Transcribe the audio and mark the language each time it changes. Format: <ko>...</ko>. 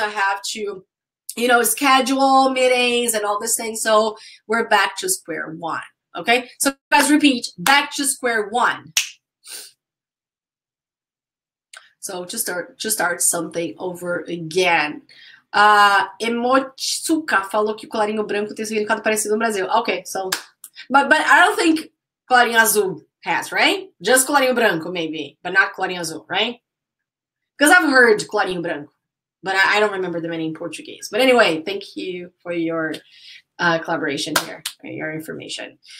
<en>I have to, you know, schedule meetings and all these things. So we're back to square one. Okay. So guys, repeat, back to square one. So just start something over again.</en> <pt>Emotsuka falou que o colarinho branco tem significado parecido no Brasil.</pt> <en>Okay, so, but I don't think colarinho azul has, right? Just colarinho branco maybe, but not colarinho azul, right? Because I've heard colarinho branco, but I don't remember the meaning in Portuguese. But anyway, thank you for your collaboration here, your information.</en>